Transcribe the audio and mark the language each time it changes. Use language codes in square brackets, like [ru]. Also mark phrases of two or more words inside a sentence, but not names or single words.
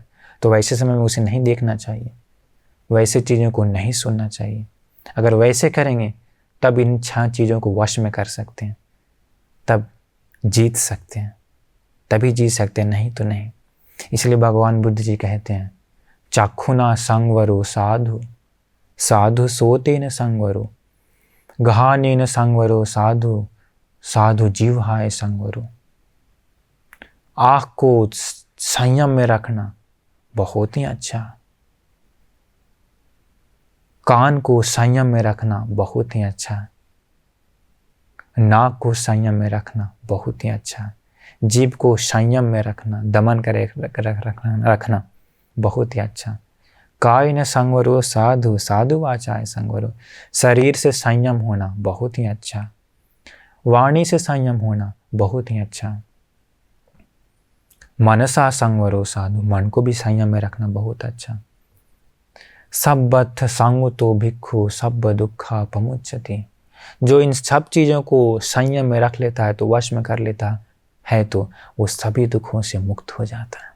[hi] तो वैसे समय में उसे नहीं देखना चाहिए, वैसे चीज़ों को नहीं सुनना चाहिए। अगर वैसे करेंगे तब इन 6 चीज़ों को वश में कर सकते हैं, तब जीत सकते हैं, तभी जीत सकते हैं, नहीं तो नहीं। इसलिए भगवान बुद्ध जी कहते हैं, [pi] चक्षुना संवरो साधु, साधु सोतेन संवरो, गहानेन संवरो साधु, साधु जिह्वाय संवरो। [hi] आँख को संयम में रखना बहुत ही अच्छा, कान को संयम में रखना बहुत ही अच्छा, नाक को संयम में रखना बहुत ही अच्छा, जीभ को संयम में रखना, दमन करे रखना बहुत ही अच्छा। [pi] कायेन संवरो साधु, साधु वाचाय संवरो, [hi] शरीर से संयम होना बहुत ही अच्छा, वाणी से संयम होना बहुत ही अच्छा। [pi] मनसा संवरो साधु, [hi] मन को भी संयम में रखना बहुत अच्छा। [pi] सब्बथ संगतो भिक्खु सब्ब दुखा पमुच्यते, [hi] जो इन सब चीज़ों को संयम में रख लेता है, तो वश में कर लेता है, तो वो सभी दुखों से मुक्त हो जाता है।